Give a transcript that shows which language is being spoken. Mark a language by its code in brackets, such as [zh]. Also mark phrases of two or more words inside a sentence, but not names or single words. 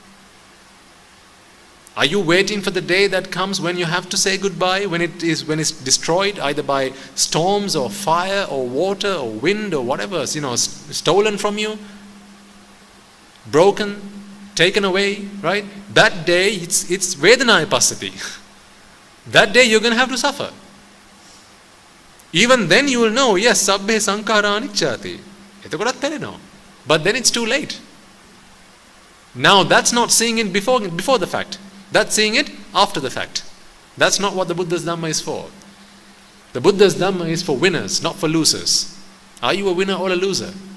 [en] Are you waiting for the day that comes when you have to say goodbye, when it's destroyed either by storms or fire or water or wind or whatever, stolen from you, broken, taken away, right? That day it's [pi] vedanaya passati. [en] That day you're going to have to suffer. Even then you will know, yes, [pi] sabbhe sankhara anicchati. [en] But then it's too late. Now that's not seeing it before the fact. That's seeing it after the fact. That's not what the Buddha's Dhamma is for. The Buddha's Dhamma is for winners, not for losers. Are you a winner or a loser?